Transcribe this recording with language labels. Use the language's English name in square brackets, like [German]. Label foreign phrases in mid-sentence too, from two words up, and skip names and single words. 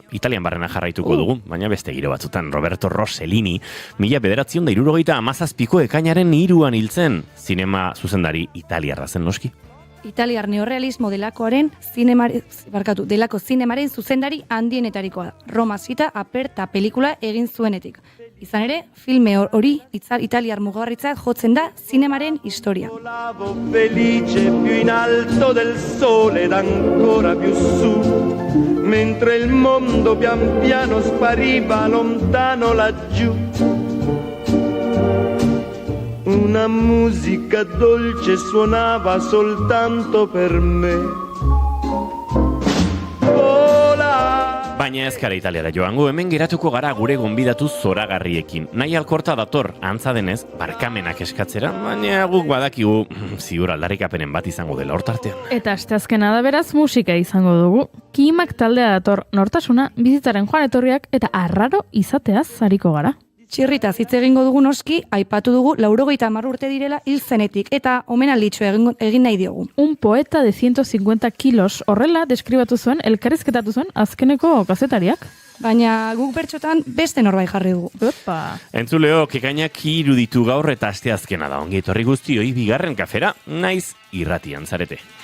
[Basque] Italian barrena jarraituko dugu, baina beste giro batzutan, Roberto Rossellini, 1917ko ekainaren 3an hiltzen, zinema zuzendari italiarra zen noski. Italiar neorealismo delako zinemaren zuzendari handienetarikoa da. Roma zita aperta pelikula egin zuenetik. Izan ere, filme hori italiar mugarritzat jotzen da zinemaren historia. [Italian] Volavo felice più in alto del sole ed ancora più su, mentre il mondo pian piano spariva lontano laggiù. Una musica dolce suonava soltanto per me. [Basque] Baina ez gara Italiara joango, hemen geratuko gara gure gonbidatu zoragarriekin. Nahi Alkorta dator, antza denez, barkamenak eskatzera, baina guk badakigu ziur aldarrikapenen bat izango dela hortartean. Eta asteazkena da beraz musika izango dugu. Kimak taldea dator, nortasuna, bizitzaren joan etorriak eta arraro izateaz hariko gara. Txirritaz hitz egingo dugu noski, aipatu dugu 90 urte direla hil zenetik eta omenalditxo egin nahi diogu. [Spanish] Un poeta de 150 kilos [Basque] horrela deskribatu zuen, elkarrizketatu zuen azkeneko kazetariak. Baina guk bertxotan beste norbait jarri dugu. Opa. Entzuleok, ekainak iruditu gaur eta asteazkena da. Ongi etorri guztioi bigarren kafera, naiz irratian zarete.